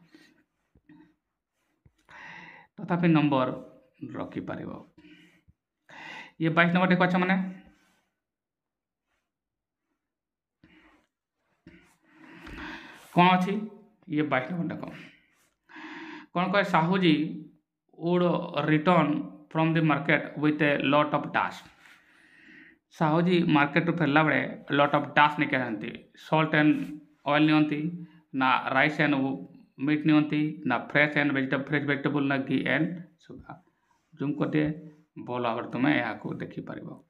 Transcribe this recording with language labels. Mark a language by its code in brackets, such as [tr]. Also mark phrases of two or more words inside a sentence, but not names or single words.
[or] ତଥାପି ନମ୍ବର ରଖିପାରିବ ଇଏ 22 ନମ୍ବର ଦେଖ ଛୁଆମାନେ କ'ଣ ଅଛି ଇଏ 22 ନମ୍ବର ଦେଖ କ'ଣ କହେ ସାହୁଜୀ [en] would return from the market with a lot of dust [or] ସାହୁଜୀ ମାର୍କେଟରୁ ଫେରିଲା ବେଳେ [en] lot of dust [or] ନେଇକି ଆସନ୍ତି [en] salt and oil [or] ନିଅନ୍ତି ନା [en] rice and meat [or] ନିଅନ୍ତି ନା [en] fresh vegetable [or] ନା [en] ghee and sugar [or] ଜୁମ୍ କରିଦିଏ ଭଲ ଭାବରେ ତୁମେ ଏହାକୁ ଦେଖିପାରିବ